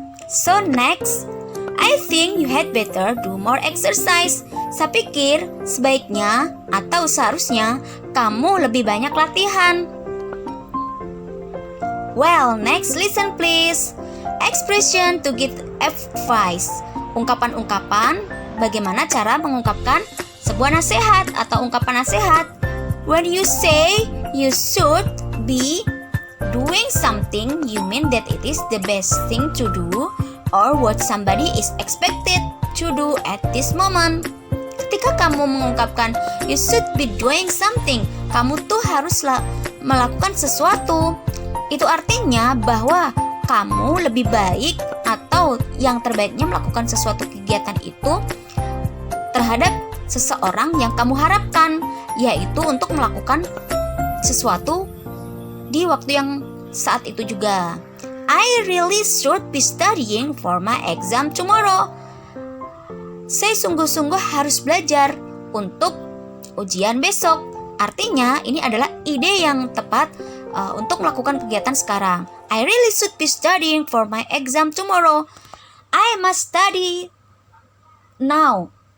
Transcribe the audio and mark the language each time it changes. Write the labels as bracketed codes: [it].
[en] So next, I think you had better do more exercise. [id] Saya pikir sebaiknya atau seharusnya kamu lebih banyak latihan. [en] Well, next listen please. Expression to give advice. [id] Ungkapan-ungkapan bagaimana cara mengungkapkan sebuah nasihat atau ungkapan nasihat. [en] When you say you should be doing something, you mean that it is the best thing to do or what somebody is expected to do at this moment. [id] Ketika kamu mengungkapkan [en] you should be doing something, [id] kamu tuh harus melakukan sesuatu. Itu artinya bahwa kamu lebih baik atau yang terbaiknya melakukan sesuatu kegiatan itu terhadap seseorang yang kamu harapkan, yaitu untuk melakukan sesuatu di waktu yang saat itu juga. [en] I really should be studying for my exam tomorrow. [id] Saya sungguh-sungguh harus belajar untuk ujian besok. Artinya ini adalah ide yang tepat untuk melakukan kegiatan sekarang. [en] I really should be studying for my exam tomorrow. I must study now.